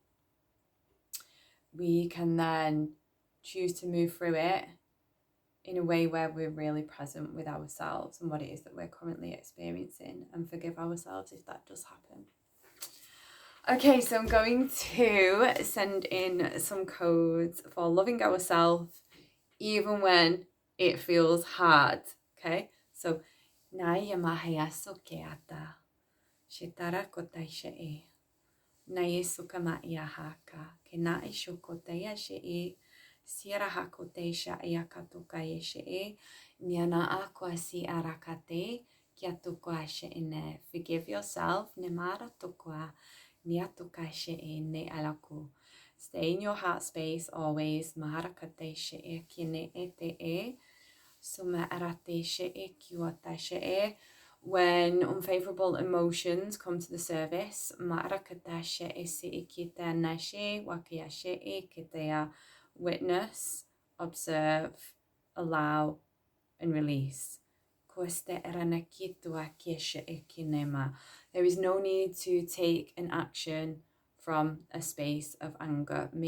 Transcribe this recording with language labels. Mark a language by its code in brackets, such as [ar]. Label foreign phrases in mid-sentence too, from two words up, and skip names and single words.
[en] We can then choose to move through it in a way where we're really present with ourselves and what it is that we're currently experiencing, and forgive ourselves if that does happen. Okay, so I'm going to send in some codes for loving ourselves even when it feels hard. Okay, so Naya Mahaya Sokeata Shitara Kotaisha Naya Sukama Yahaka Kenai Shokotea Shee Sierra Hakotesha Ayakatoka Yeshe Niana Aquasi Arakate Kiatuka Shene. Forgive yourself, Nemara Tukwa Niatuka Shee Ne Alaku. Stay in your heart space always. Maharakate Shee Kine Ete Suma Arate Shee Kiwata Shee. When unfavorable emotions come to the surface, Maharakata Shee Si Kita Nashe Wakia Shee Kitea. Witness, observe, allow, and release. There is no need to take an action from a space of anger.